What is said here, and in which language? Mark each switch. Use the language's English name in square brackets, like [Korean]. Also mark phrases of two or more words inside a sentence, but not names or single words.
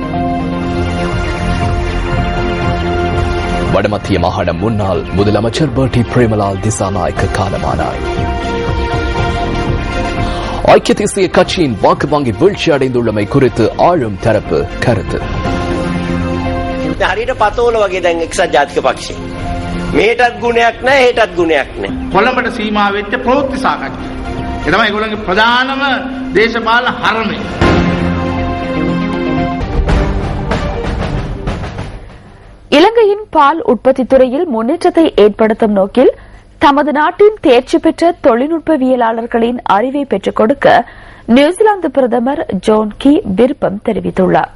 [Tamil] வடமத்திய மாகாண முன்னாள் முதலமைச்சர் பர்டி பிரேமலால் திசாநாயக்க காலமானார். ஐக்கிய தேசிய கட்சியின் வாக்கு வங்கி வீழ்ச்சி அடைந்துள்ளமை குறித்து ஆளும் தரப்பு கருத்து. [Sinhala] හරියට පතෝල වගේ දැන් එක්සත් ජාතික පක්ෂේ මේටත් ගුණයක් නැහැ හෙටත් ගුණයක් නැහැ. කොළඹට සීමා වෙච්ච ප්‍රවෘත්ති සාකච්ඡා. ඒ තමයි ඒගොල්ලන්ගේ ප්‍රධානම දේශපාලන හරමය. [Tamil] இலங்கையின் பால் உற்பத்தி துறையில் முன்னேற்றத்தை ஏற்படுத்தும் நோக்கில் தமது நாட்டின் தேர்ச்சி பெற்ற தொழில்நுட்பவியலாளர்களின் அறிவை பெற்றுக் கொடுக்க நியூசிலாந்து பிரதமர் ஜான் கீ விருப்பம் தெரிவித்துள்ளார்.